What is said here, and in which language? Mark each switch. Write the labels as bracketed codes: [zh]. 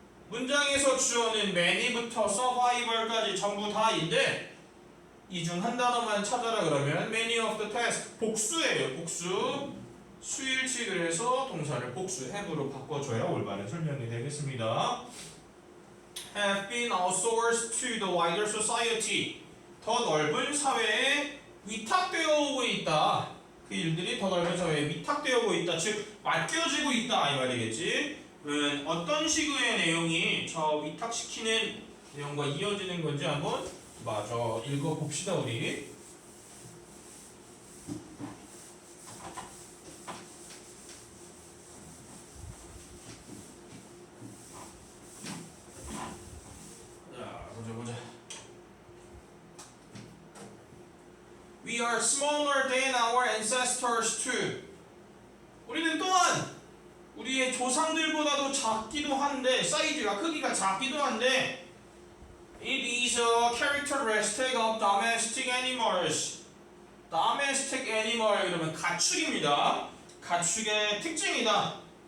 [ko] 문장에서 주어는 many부터 survival까지 전부 다인데 이 중 한 단어만 찾아라 그러면 [en] many of the task [ko] 복수예요. 복수. 수일치 그래서 동사를 복수 have로 바꿔줘야 올바른 설명이 되겠습니다. [en] have been outsourced to the wider society. [ko] 더 넓은 사회에 위탁되어 오고 있다. 그 일들이 더 넓은 사회에 위탁되어 오고 있다. 즉 맡겨지고 있다 이 말이겠지. 어떤 식의 내용이 저 위탁시키는 내용과 이어지는 건지 한번 마저 읽어봅시다 우리. 보자. [en] We are smaller than our ancestors too. [ko] 우리는 또한 우리의 조상들보다도 작기도 한데 사이즈가 크기가 작기도 한데 [en] it is a characteristic of domestic animals. [ko] domestic animal 이러면 가축입니다. 가축의 특징이다.